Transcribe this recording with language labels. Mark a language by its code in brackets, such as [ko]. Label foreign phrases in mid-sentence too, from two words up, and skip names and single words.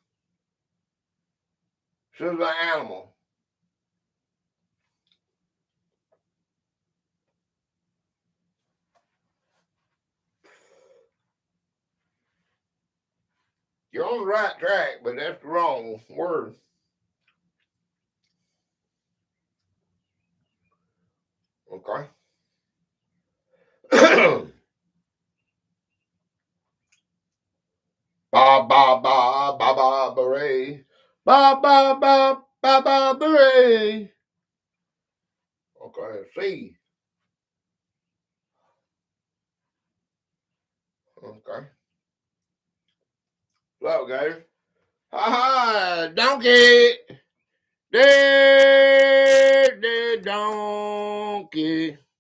[en] This is an animal. You're on the right track, but that's the wrong word. Okay. Ba ba ba ba ba beret. Ba ba ba ba ba beret. Okay, C. Okay. Hello, guys. Ha ha, donkey. There's the donkey.